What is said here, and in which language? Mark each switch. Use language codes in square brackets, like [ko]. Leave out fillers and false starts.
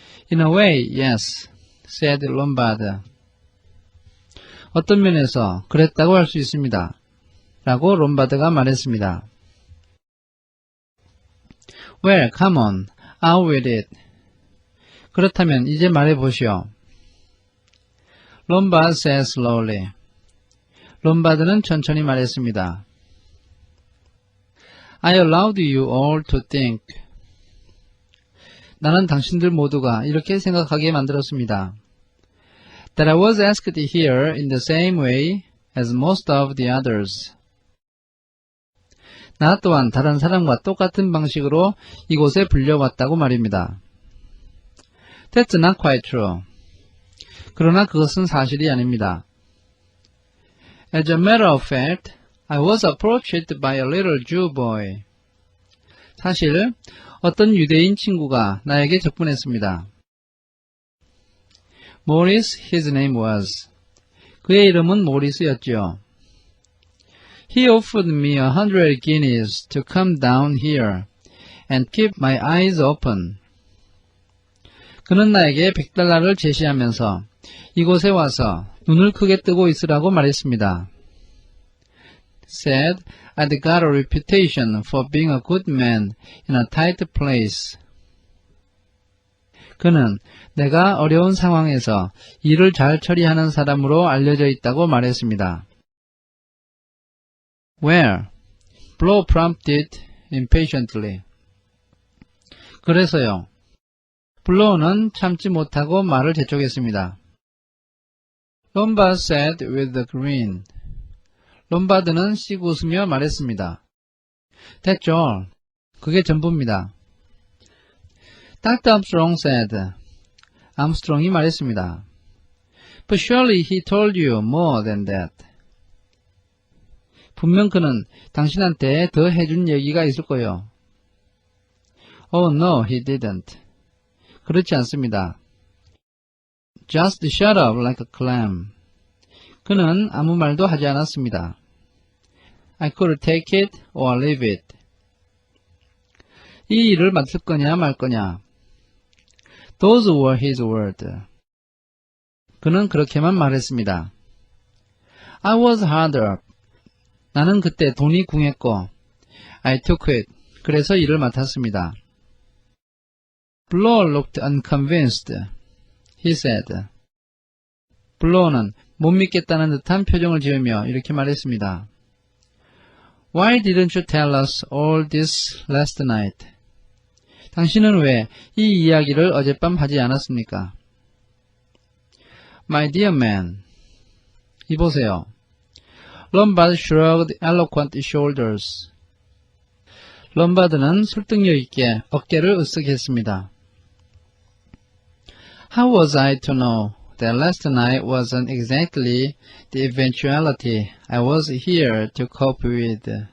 [en] In a way, yes, said Lombard. [ko] 어떤 면에서 그랬다고 할 수 있습니다. 라고 롬바드가 말했습니다. [en] Well, come on, out with it. [ko] 그렇다면 이제 말해보시오. [en] Lombard said slowly. [ko] 롬바드는 천천히 말했습니다. [en] I allowed you all to think. [ko] 나는 당신들 모두가 이렇게 생각하게 만들었습니다. [en] That I was asked here in the same way as most of the others. [ko] 나 또한 다른 사람과 똑같은 방식으로 이곳에 불려왔다고 말입니다. [en] That's not quite true. [ko] 그러나 그것은 사실이 아닙니다. [en] As a matter of fact, I was approached by a little Jew boy. [ko] 사실 어떤 유대인 친구가 나에게 접근했습니다. [en] Morris, his name was. [ko] 그의 이름은 모리스였지요. [en] He offered me 100 guineas to come down here and keep my eyes open. [ko] 그는 나에게 $100를 제시하면서 이곳에 와서 눈을 크게 뜨고 있으라고 말했습니다. [en] Said I'd got a reputation for being a good man in a tight place. [ko] 그는 내가 어려운 상황에서 일을 잘 처리하는 사람으로 알려져 있다고 말했습니다. [en] Where? Blow prompted impatiently. [ko] 그래서요. 블로우는 참지 못하고 말을 재촉했습니다. [en] Lombard said with a grin. [ko] 롬바드는 씩 웃으며 말했습니다. [en] That's all. [ko] 그게 전부입니다. [en] Dr. Armstrong said. [ko] 암스트롱이 말했습니다. [en] But surely he told you more than that. [ko] 분명 그는 당신한테 더 해준 얘기가 있을 거요. [en] Oh no, he didn't. [ko] 그렇지 않습니다. [en] Just shut up like a clam. [ko] 그는 아무 말도 하지 않았습니다. [en] I could take it or leave it. [ko] 이 일을 맡을 거냐 말 거냐. [en] Those were his words. [ko] 그는 그렇게만 말했습니다. [en] I was hard up. [ko] 나는 그때 돈이 궁했고 [en] I took it. [ko] 그래서 일을 맡았습니다. [en] Blow looked unconvinced. He said. [ko] 블로우는 못 믿겠다는 듯한 표정을 지으며 이렇게 말했습니다. [en] Why didn't you tell us all this last night? [ko] 당신은 왜 이 이야기를 어젯밤 하지 않았습니까? [en] My dear man. [ko] 이보세요. [en] Lombard shrugged eloquent shoulders. [ko] 롬바드는 설득력 있게 어깨를 으쓱했습니다. [en] How was I to know that last night wasn't exactly the eventuality I was here to cope with.